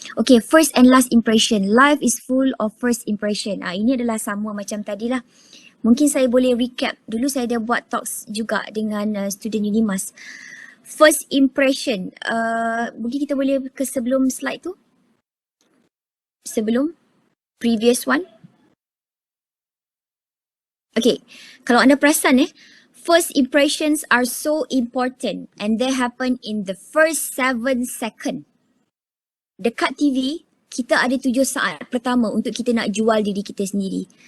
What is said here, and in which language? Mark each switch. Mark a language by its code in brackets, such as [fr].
[en] Okay, first and last impression. Life is full of first impression. [ms] Ini adalah sama macam tadi lah. Mungkin saya boleh recap. Dulu saya dah buat talks juga dengan student Unimas. [en] First impression. [ms] Mungkin kita boleh ke sebelum slide tu. Sebelum [en] previous one. Okay, [ms] kalau anda perasan [en] first impressions are so important and they happen in the first 7 second. [ms] Dekat TV, kita ada 7 saat pertama untuk kita nak jual diri kita sendiri.